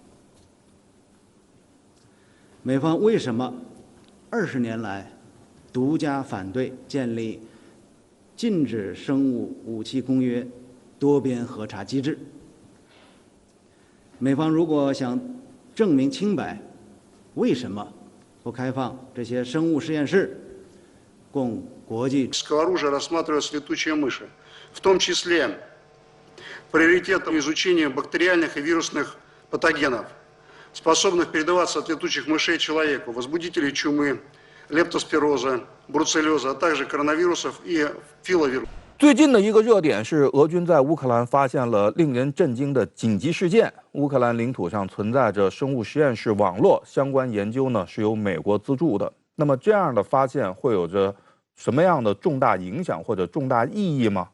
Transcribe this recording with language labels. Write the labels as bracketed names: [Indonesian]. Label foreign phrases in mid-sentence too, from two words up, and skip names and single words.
[Chinese] 美方为什么20年来独家反对建立禁止生物武器公约多边核查机制？美方如果想证明清白，为什么不开放这些生物实验室供国际？ [Russian] оружия рассматриваются летучие мыши, в том числе приоритетом изучения бактериальных и вирусных патогенов, способных передаваться от летучих мышей человеку, возбудителей чумы, лептоспироза, бруцеллеза, а также коронавирусов и филовирусов。 [Chinese] 最近的一个热点是，俄军在乌克兰发现了令人震惊的紧急事件：乌克兰领土上存在着生物实验室网络，相关研究呢是由美国资助的。那么这样的发现会有着什么样的重大影响或者重大意义吗？